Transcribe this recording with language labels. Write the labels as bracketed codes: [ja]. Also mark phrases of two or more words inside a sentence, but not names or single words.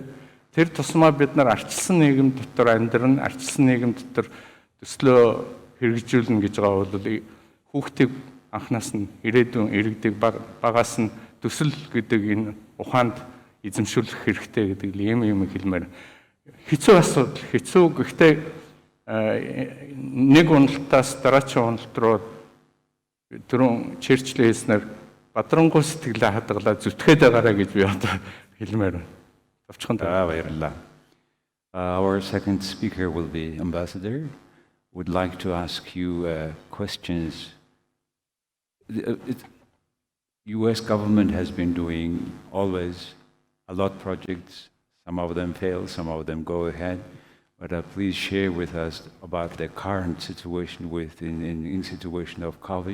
[mn] Тэр тусмаа бид нар арчилсан нийгэм дотор амьдран, арчилсан нийгэм дотор төслөө хэрэгжүүлнэ гэж байгаа бол хүүхдийг анхнаас нь ирээдүйн иргэдэг багаас нь төсөл гэдэг энэ ухаанд эзэмшүүлэх хэрэгтэй гэдэг юм хэлмээр. Хэцүү асуудал, хэцүү гэхдээ нэг уналтаас дараагийн уналт руу түрүүн Черчилль хэлснээр бадрангуй сэтгэлээ хадгалаа зүтгээд байгаарай гэж би одоо хэлмээр байна. Баярлалаа. [en] Our second speaker will be Ambassador. Would like to ask you questions. The U.S. government has been doing always a lot of projects. Some of them fail, some of them go ahead. But please share with us about the current situation in situation of COVID.